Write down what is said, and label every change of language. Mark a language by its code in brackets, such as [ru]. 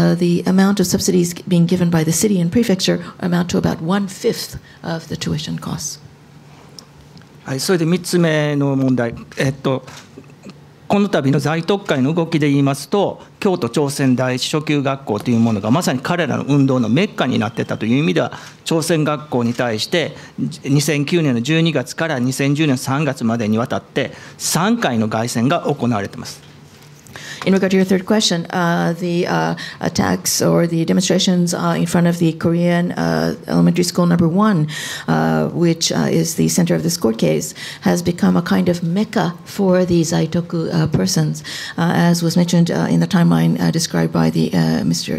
[en] The amount of subsidies being given by the city and prefecture amount to about 1/5 of the tuition costs. [ja] はい、それで3つ目の問題、この度の在特会の動きで言いますと、京都朝鮮第一初級学校というものがまさに彼らの運動のメッカになっていたという意味では、朝鮮学校に対して2009年の12月から2010年3月までにわたって3回の凱旋が行われています。 [en] In regard to your third question, the attacks or the demonstrations in front of the Korean elementary school number 1, which is the center of this court case, has become a kind of mecca for the Zaitoku persons. As was mentioned in the timeline described by the Mr.